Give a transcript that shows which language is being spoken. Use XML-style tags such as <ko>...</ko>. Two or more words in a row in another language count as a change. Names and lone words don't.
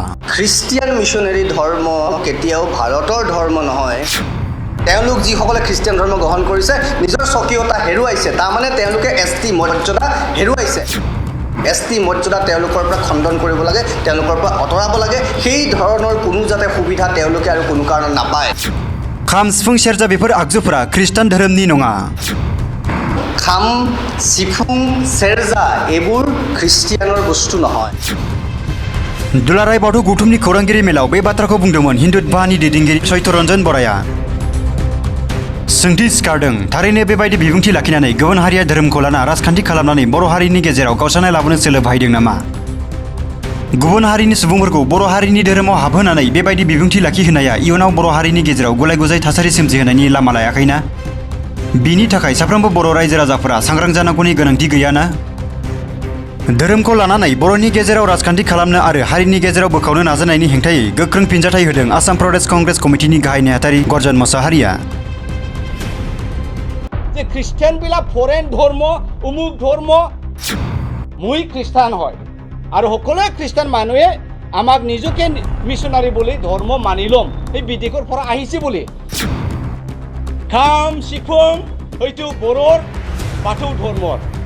<as>খ্ৰীষ্টিয়ান মিছনাৰী ধৰ্ম কেতিয়াও ভাৰতৰ ধৰ্ম নহয় তেওঁলোক যিসকলে খ্ৰীষ্টিয়ান ধৰ্ম গ্ৰহণ কৰিছে নিজৰ স্বকীয়তা হেৰুৱাইছে তাৰমানে তেওঁলোকে এসটি মৰ্যাদা হেৰুৱাইছে এসটি মৰ্যাদা তেওঁলোকৰ পৰা খণ্ডন কৰিব লাগে তেওঁলোকৰ পৰা অতৰাব লাগে সেই ধৰণৰ কোনো যাতে সুবিধা তেওঁলোকে আৰু কোনো কাৰণত নাপায়</as> <brx>খাম সিফুং সেৰজা बेफोर आगजुफोरा ख्रिस्टान धोरोमनि नङा</brx> <as>খাম সিফুং সেৰজা এইবোৰ খ্ৰীষ্টিয়ানৰ বস্তু নহয়</as> <brx>दुलाराय बाथौ गौथुमनि खौरांगिरि मेलाव बे बाथ्राखौ बुंदोंमोन हिन्दु बाहानि दैदेनगिरि सत्यरन्जन बराया सोंथि सिखारदों थारैनो बेबायदि बिबुंथि लाखिनानै गुबुन हारिया धोरोमखौ लाना राजखान्थि खालामनानै बर' हारिनि गेजेराव गावस्रानाय लाबोनो सोलो बाहायदों नामा गुबुन हारिनि सुबुंफोरखौ बर' हारिनि धोरोमाव हाबहोनानै बेबायदि बिबुंथि लाखिहोनाया इयुनाव बर' हारिनि गेजेराव गुलाय-गुजाय थासारि सोमजिहोनायनि लामा लायाखैना बिनि थाखाय साफ्रोमबो बर' रायजो राजाफोरा सांग्रां जानांगौनि गोनांथि गैयाना धोरोमखौ लानानै बर'नि गेजेराव राजखान्थि खालामनो आरो हारिनि गेजेराव बोखावनो नाजानायनि हेंथायै गोख्रों फिनजाथाय होदों आसाम प्रदेश कंग्रेस कमिटिनि गाहाय नेहाथारि गर्जन मोसाहारिया</brx> <as>যে খ্ৰীষ্টিয়ানবিলাক ফৰেন ধৰ্ম উমুক ধৰ্ম মই খ্ৰীষ্টান হয় আৰু সকলোৱে খ্ৰীষ্টান মানুহে আমাক নিজকে মিছনাৰী বুলি ধৰ্ম মানি ল'ম এই বিদেশৰ পৰা আহিছে বুলি খাম সিফুং হয়তো বড়োৰ বাথৌ ধৰ্মৰ</as>